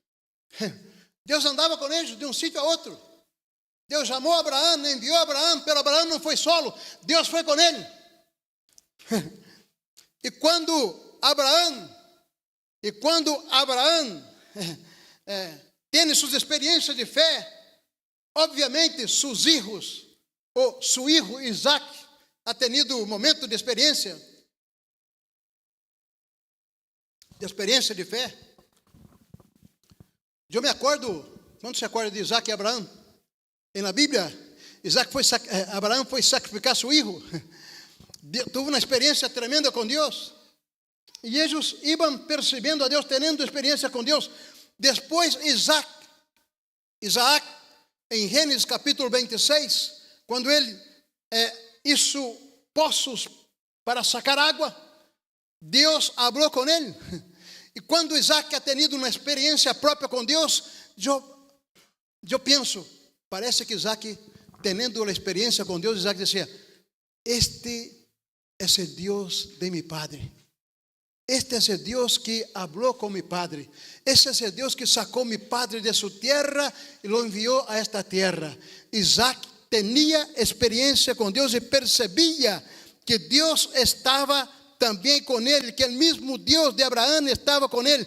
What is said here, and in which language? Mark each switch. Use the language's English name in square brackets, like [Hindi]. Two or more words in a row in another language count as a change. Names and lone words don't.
[Portuguese] Deus andava com eles de um sítio a outro. Deus chamou Abraão, enviou Abraão, mas Abraão não foi solo, Deus foi com ele. E quando Abraão tem suas experiências de fé, obviamente seus filhos, ou seu filho Isaac, [Spanish] ha tenido [Portuguese] um momento de experiência de fé. Eu me acordo, quando se acorda de Isaac e Abraão, na Bíblia, Abraão foi sacrificar seu filho, teve uma experiência tremenda com Deus, e eles iam percebendo a Deus, tendo experiência com Deus. Depois Isaac, em Gênesis capítulo 26, quando ele hizo poços para sacar água, Deus falou com ele. E quando Isaac [Spanish] ha tenido [Portuguese] uma experiência própria com Deus, eu penso, parece que Isaac, tendo a experiência com Deus, Isaac dizia, este é o Deus [Spanish] de mi padre. Este es el Dios que habló con mi padre. Este es el Dios que sacó mi padre de su tierra y lo envió a esta tierra. Isaac tenía experiencia con Dios y percibía que Dios estaba también con él, que el mismo Dios de Abraham estaba con él.